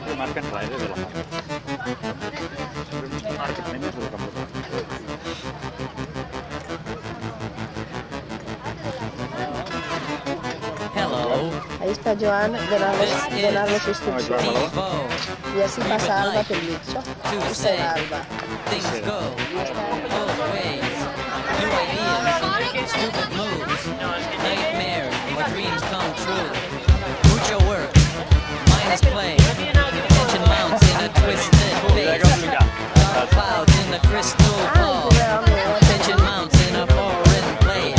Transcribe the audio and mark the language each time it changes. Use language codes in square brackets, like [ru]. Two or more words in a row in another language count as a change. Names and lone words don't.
[en] African railway development. Hello. [ca] Ahí està Joan donant les instruccions. I així passa Alba pel mig. Això és Alba. [en] Things go both ways. New ideas, stupid moves, nightmares or dreams come true. Mucho work, minus play. Tension mounts in a twisted face. Dark clouds in the crystal ball. Tension mounts in a foreign place.